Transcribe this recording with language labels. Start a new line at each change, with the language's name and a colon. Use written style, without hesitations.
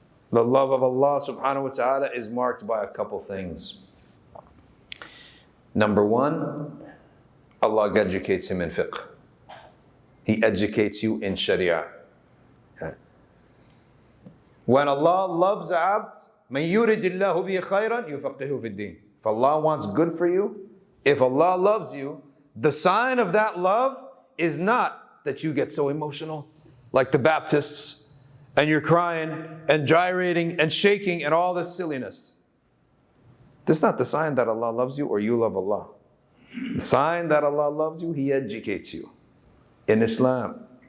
English: The love of Allah subhanahu wa ta'ala is marked by a couple things. Number one, Allah educates him in fiqh. He educates you in sharia. When Allah loves a abd,
Arabic: مَن يُرِدِ اللَّهُ بِهِ خَيْرًا يُفَقِّهُ فِي الدِّينِ.
English: If Allah wants good for you, if Allah loves you, the sign of that love is not that you get so emotional, like the Baptists, and you're crying and gyrating and shaking and all this silliness. This is not the sign that Allah loves you or you love Allah. The sign that Allah loves you, He educates you in Islam.